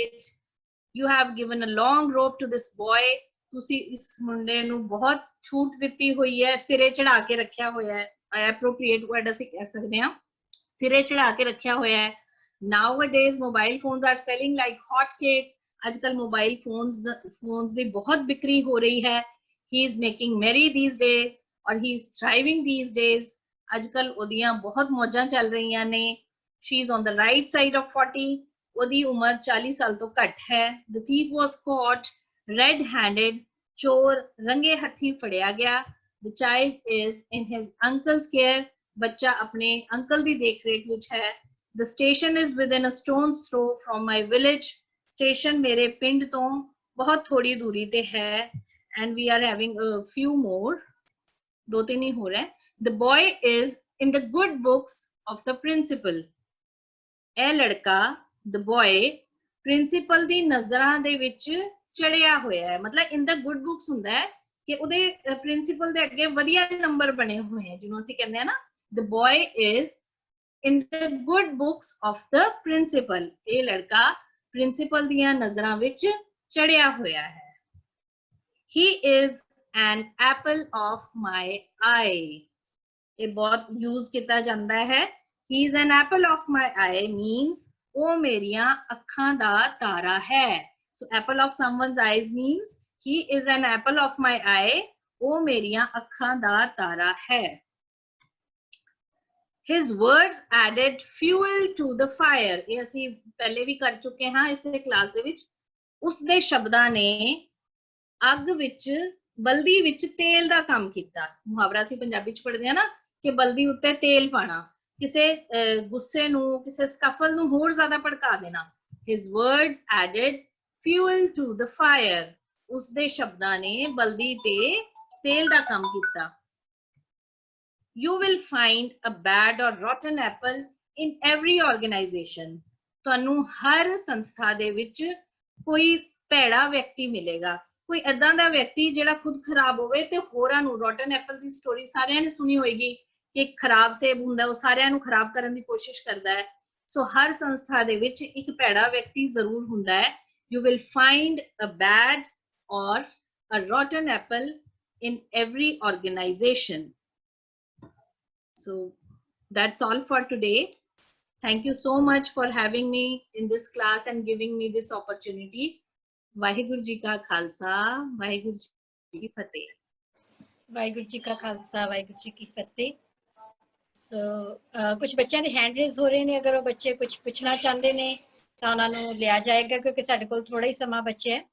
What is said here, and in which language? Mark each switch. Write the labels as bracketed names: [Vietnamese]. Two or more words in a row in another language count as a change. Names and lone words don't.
[English] You have given a long rope to this boy. [Punjabi] ਤੁਸੀ ਇਸ ਮੁੰਡੇ ਨੂੰ ਬਹੁਤ ਛੂਟ ਦਿਤੀ ਹੋਈ ਹੈ, ਸਿਰੇ ਚੜ੍ਹਾ ਕੇ ਰੱਖਾ ਹੋਇਆ ਹੈ। [English] Appropriate word [Punjabi] ਅਸੀਂ [Hindi] कह सकते हैं, [Punjabi] ਸਿਰੇ ਚੜ੍ਹਾ ਕੇ ਰੱਖਾ ਹੋਇਆ ਹੈ। [English] Nowadays mobile phones are selling like hotcakes. [Hindi] आजकल मोबाइल फोन्स ਦੀ बहुत बिक्री हो रही है। [English] He is making merry these days और he is thriving these days. [Punjabi] ਅੱਜਕੱਲ੍ਹ ਓਦੀਆਂ ਬਹੁਤ ਮੌਜਾਂ ਚੱਲ ਰਹੀ ਨੇ। [English] She is on the right side of 40. [Punjabi] ਓਦੀ ਉਮਰ 40 ਸਾਲ ਤੋਂ ਘੱਟ ਹੈ। [English] The thief was caught red-handed. [Punjabi] ਚੋਰ ਰੰਗੇ ਹੱਥੀਂ ਫੜਿਆ ਗਿਆ। [English] The child is in his uncle's care. [Punjabi] ਬੱਚਾ ਅਪਣੇ ਅੰਕਲ ਦੀ ਦੇਖਰੇਖ ਵਿਚ ਹੈ। [English] The station is within a stone's throw from my village. [Punjabi] Station ਮੇਰੇ ਪਿੰਡ ਤੋਂ ਬਹੁਤ ਥੋੜ੍ਹੀ ਦੂਰੀ ਤੇ ਹੈ। [English] And we are having a few more. [Hindi] दो तीन ही हो रहे हैं। [English] The boy is in the good books of the principal. [Punjabi] ਇਹ लड़का [English] the boy [Punjabi] principal ਦੀ ਨਜ਼ਰਾਂ ਦੇ ਵਿੱਚ ਚੜਿਆ ਹੋਇਆ ਹੈ। मतलब [English] in the good books [Punjabi] ਹੁੰਦਾ ਹੈ ਕਿ ਉਹਦੇ ਪ੍ਰਿੰਸੀਪਲ ਦੇ ਅੱਗੇ ਵਧੀਆ ਨੰਬਰ ਬਣੇ ਹੋਏ ਆ, ਜਿਹਨੂੰ ਅਸੀਂ ਕਹਿੰਦੇ ਆ ਨਾ [English] the boy is in the good books of the principal. [Punjabi] ਇਹ ਲੜਕਾ ਪ੍ਰਿੰਸੀਪਲ ਦੀਆਂ ਨਜ਼ਰਾਂ ਵਿੱਚ ਚੜਿਆ ਹੋਇਆ ਹੈ। [English] he is an apple of my eye. [Punjabi] ਇਹ ਬਹੁਤ ਯੂਜ਼ ਕੀਤਾ ਜਾਂਦਾ ਹੈ। [English] he is an apple of my eye means [Punjabi] ਉਹ ਮੇਰੀਆਂ ਅੱਖਾਂ ਦਾ ਤਾਰਾ ਹੈ। [English] so apple of someone's eyes means he is an apple of my eye. [Punjabi] ਉਹ ਮੇਰੀਆਂ ਅੱਖਾਂ ਦਾ ਤਾਰਾ ਹੈ। [English] his words added fuel to the fire. [Punjabi] ਇਹ ਅਸੀਂ ਪਹਿਲੇ ਵੀ ਕਰ ਚੁੱਕੇ ਹਾਂ ਇਸੇ ਕਲਾਸ ਦੇ ਵਿੱਚ। ਉਸਦੇ ਸ਼ਬਦਾਂ ਨੇ ਅੱਗ ਵਿੱਚ ਬਲਦੀ ਵਿੱਚ ਤੇਲ ਦਾ ਕੰਮ ਕੀਤਾ। ਮੁਹਾਵਰਾ ਅਸੀਂ ਪੰਜਾਬੀ ਚ ਪੜ੍ਹਦੇ ਹਾਂ ਨਾ ਕਿ ਬਲਦੀ ਉੱਤੇ ਤੇਲ ਪਾਣਾ, ਕਿਸੇ ਗੁੱਸੇ ਨੂੰ, ਕਿਸੇ ਸਕਫਲ ਨੂੰ ਹੋਰ ਜ਼ਿਆਦਾ ਭੜਕਾ ਦੇਣਾ। his words added fuel to the fire. ਉਸਦੇ ਸ਼ਬਦਾਂ ਨੇ ਬਲਦੀ ਤੇ ਤੇਲ ਦਾ ਕੰਮ ਕੀਤਾ। [English] You will find a bad or rotten apple in every organization. [Punjabi] ਤੁਹਾਨੂੰ ਹਰ ਸੰਸਥਾ ਦੇ ਵਿੱਚ ਕੋਈ ਭੈੜਾ ਵਿਅਕਤੀ ਮਿਲੇਗਾ, ਕੋਈ ਏਦਾਂ ਦਾ ਵਿਅਕਤੀ ਜਿਹੜਾ ਖੁਦ ਖਰਾਬ ਹੋਵੇ ਤੇ ਹੋਰਾਂ ਨੂੰ। [English] rotten apple [Punjabi] ਦੀ ਸਟੋਰੀ ਸਾਰਿਆਂ ਨੇ ਸੁਣੀ ਹੋਏਗੀ ਕਿ ਇੱਕ ਖਰਾਬ ਸੇਬ ਹੁੰਦਾ, ਉਹ ਸਾਰਿਆਂ ਨੂੰ ਖਰਾਬ ਕਰਨ ਦੀ ਕੋਸ਼ਿਸ਼ ਕਰਦਾ ਹੈ। ਸੋ ਹਰ ਸੰਸਥਾ ਦੇ ਵਿੱਚ ਇੱਕ ਭੈੜਾ ਵਿਅਕਤੀ ਜ਼ਰੂਰ ਹੁੰਦਾ ਹੈ। [English] You will find a bad or a rotten apple in every organization. So that's all for today. Thank you so much for having me in this class and giving me this opportunity. [Punjabi] ਵਾਹਿਗੁਰੂ ਜੀ ਕਾ ਖਾਲਸਾ, ਵਾਹਿਗੁਰੂ ਜੀ ਕੀ ਫਤਿਹ। ਵਾਹਿਗੁਰੂ ਜੀ ਕਾ ਖਾਲਸਾ, ਵਾਹਿਗੁਰੂ ਜੀ ਕੀ ਫਤਿਹ। ਸੋ ਕੁਝ ਬੱਚਿਆਂ ਦੇ ਹੈਂਡ ਰੇਜ਼ ਹੋ ਰਹੇ ਨੇ, ਅਗਰ ਉਹ ਬੱਚੇ ਕੁਝ ਪੁੱਛਣਾ ਚਾਹੁੰਦੇ ਨੇ ਤਾਂ ਉਹਨਾਂ ਨੂੰ ਲਿਆ ਜਾਏਗਾ, ਕਿਉਂਕਿ ਸਾਡੇ ਕੋਲ ਥੋੜਾ ਹੀ ਸਮਾਂ ਬਚਿਆ ਹੈ।